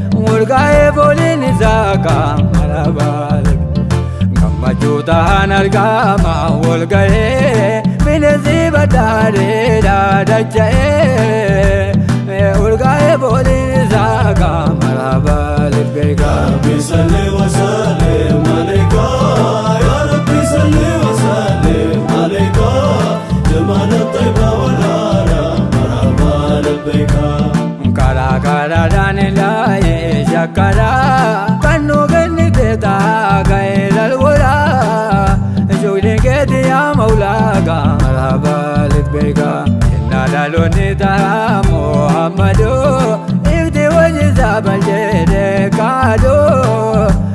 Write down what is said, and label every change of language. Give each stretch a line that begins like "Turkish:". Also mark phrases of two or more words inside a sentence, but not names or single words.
Oromo: Wal gahee fooliin isaa gaa,
Arabic: مرحبا لبي--,
Oromo: gammachuu tahaan argama wal gahee, bineensi badhaadheedhaan dacha'ee. Wal gahee fooliin isaa gaa,
Arabic: مرحبا لبيكا. ربي صل وسلم عليك، يا ربي صل وسلم عليك. جمال الطيبة والحرم، مرحبا لبيك.
Oromo: Karaa karaadhaan ilaahee shakkaraa, kan nu kennite ta'a ga'ee lalwalaa. Ijoolleen keeti yaa Mawlaa gaa,
Arabic: مرحبا لبيكا.
Oromo: Innaa dhaloonni ta'a Muhammadoo, ifti wajji isaa balcheedhe kaadoo.